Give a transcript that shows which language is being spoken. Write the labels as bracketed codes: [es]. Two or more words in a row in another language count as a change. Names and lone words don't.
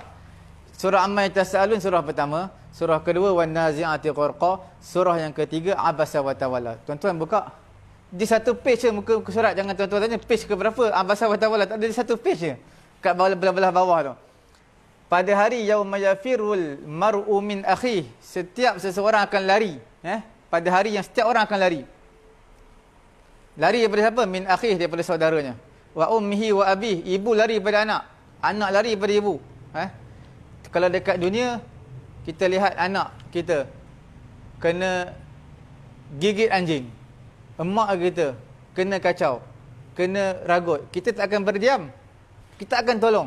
[ms] Surah Amma Yatasaalun surah pertama, surah kedua Wan Nazi'ati Gharqa, surah yang ketiga Abasa wa Tawalla. Tuan-tuan buka. Di satu page je muka surat, jangan tuan-tuan tanya page ke berapa Abasa wa Tawalla, tak ada, di satu page je. Kat belah-belah bawah tu. Pada hari [ar] يوم يفر المرء من أخيه, [ms] setiap seseorang akan lari, pada hari yang setiap orang akan lari. Lari daripada siapa? [ar] من أخيه, [ms] daripada saudaranya. [ar] وأمه وأبيه, [ms] ibu lari daripada anak, anak lari daripada ibu. Kalau dekat dunia kita lihat anak kita kena gigit anjing, emak kita kena kacau, kena ragut, kita tak akan berdiam, kita akan tolong.